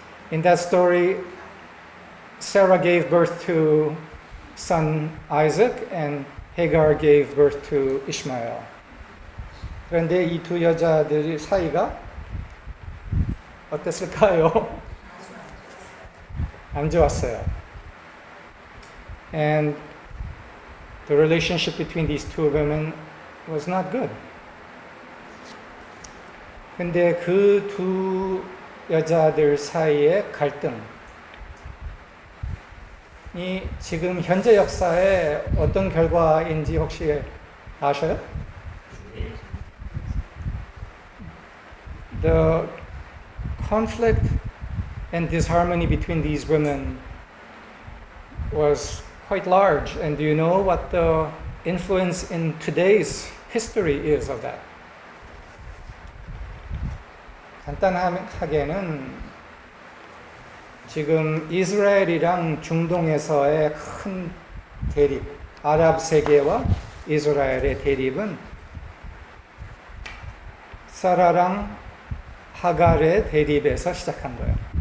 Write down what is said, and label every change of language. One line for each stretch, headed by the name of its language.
English: In that story, Sarah gave birth to son Isaac and Hagar gave birth to Ishmael.
Korean: 그런데 이 두 여자들 사이가 어땠을까요? 안 좋았어요.
English: And the relationship between these two women was not good.
Korean: 근데 그 두 여자들 사이의 갈등이 지금 현재 역사에 어떤 결과인지 혹시 아셔요?
English: The conflict and disharmony between these women was quite large. And do you know what the influence in today's history is of that?
Korean: 간단하게는 지금 이스라엘이랑 중동에서의 큰 대립, 아랍 세계와 이스라엘의 대립은 사라랑 하갈의 대립에서 시작한 거예요.